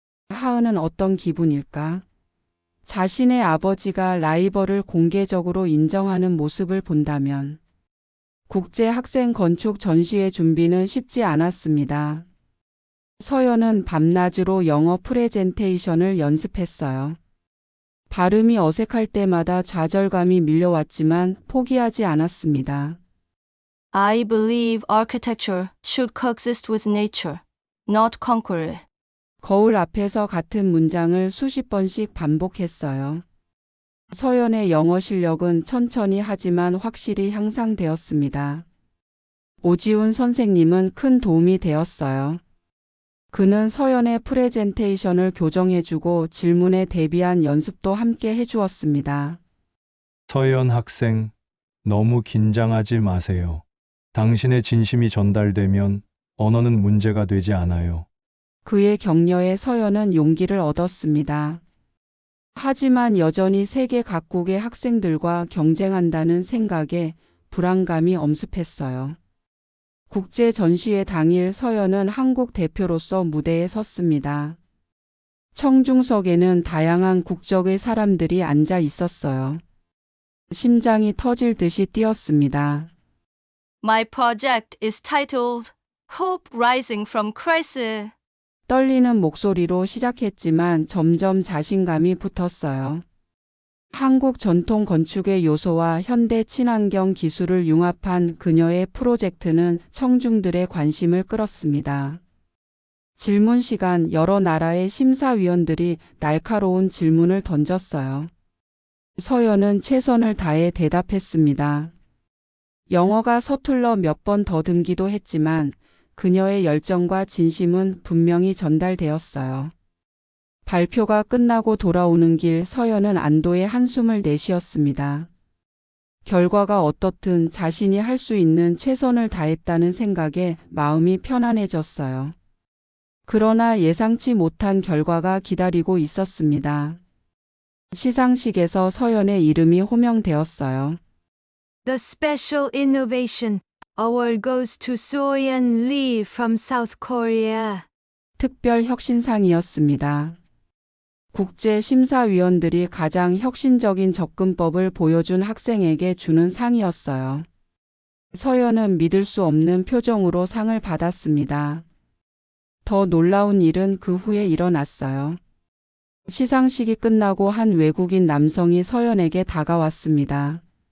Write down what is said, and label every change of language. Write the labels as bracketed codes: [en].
[ko] 하은은 어떤 기분일까? 자신의 아버지가 라이벌을 공개적으로 인정하는 모습을 본다면 국제학생 건축 전시회 준비는 쉽지 않았습니다. 서연은 밤낮으로 영어 프레젠테이션을 연습했어요. 발음이 어색할 때마다 좌절감이 밀려왔지만 포기하지 않았습니다. [en] I believe architecture should coexist with nature, not conquer it. [ko] 거울 앞에서 같은 문장을 수십 번씩 반복했어요. 서연의 영어 실력은 천천히 하지만 확실히 향상되었습니다. 오지훈 선생님은 큰 도움이 되었어요. 그는 서연의 프레젠테이션을 교정해주고 질문에 대비한 연습도 함께 해주었습니다. 서연 학생, 너무 긴장하지 마세요. 당신의 진심이 전달되면 언어는 문제가 되지 않아요. 그의 격려에 서연은 용기를 얻었습니다. 하지만 여전히 세계 각국의 학생들과 경쟁한다는 생각에 불안감이 엄습했어요. 국제 전시회 당일 서연은 한국 대표로서 무대에 섰습니다. 청중석에는 다양한 국적의 사람들이 앉아 있었어요. 심장이 터질 듯이 뛰었습니다. [en] My project is titled Hope Rising from Crisis. [ko] 떨리는 목소리로 시작했지만 점점 자신감이 붙었어요. 한국 전통 건축의 요소와 현대 친환경 기술을 융합한 그녀의 프로젝트는 청중들의 관심을 끌었습니다. 질문 시간, 여러 나라의 심사위원들이 날카로운 질문을 던졌어요. 서연은 최선을 다해 대답했습니다. 영어가 서툴러 몇 번 더듬기도 했지만 그녀의 열정과 진심은 분명히 전달되었어요. 발표가 끝나고 돌아오는 길 서연은 안도의 한숨을 내쉬었습니다. 결과가 어떻든 자신이 할 수 있는 최선을 다했다는 생각에 마음이 편안해졌어요. 그러나 예상치 못한 결과가 기다리고 있었습니다. 시상식에서 서연의 이름이 호명되었어요. [en] The Special Innovation Award goes to Soyeon Lee from South Korea. [ko] 특별 혁신상이었습니다. 국제 심사위원들이 가장 혁신적인 접근법을 보여준 학생에게 주는 상이었어요. 서연은 믿을 수 없는 표정으로 상을 받았습니다. 더 놀라운 일은 그 후에 일어났어요. 시상식이 끝나고 한 외국인 남성이 서연에게 다가왔습니다.